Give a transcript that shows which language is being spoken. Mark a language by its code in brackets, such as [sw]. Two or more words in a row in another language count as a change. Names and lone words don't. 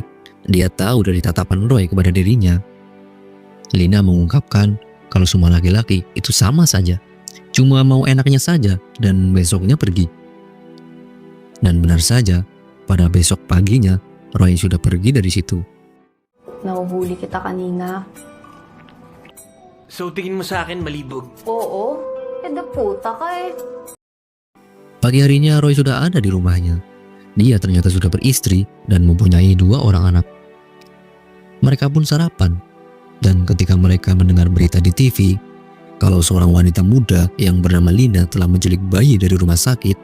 [id] Dia tahu dari tatapan Roy kepada dirinya. Lina mengungkapkan kalau semua laki-laki itu sama saja, cuma mau enaknya saja dan besoknya pergi. Dan benar saja, pada besok paginya Roy sudah pergi dari situ. [tl] Nahuhuli kita kanina. So tingin mo sa akin malibog? Oo. Puta ka eh. [id] Pagi harinya Roy sudah ada di rumahnya. Dia ternyata sudah beristri dan mempunyai 2 orang anak. Mereka pun sarapan, dan ketika mereka mendengar berita di TV, kalau seorang wanita muda yang bernama Lina telah menculik bayi dari rumah sakit.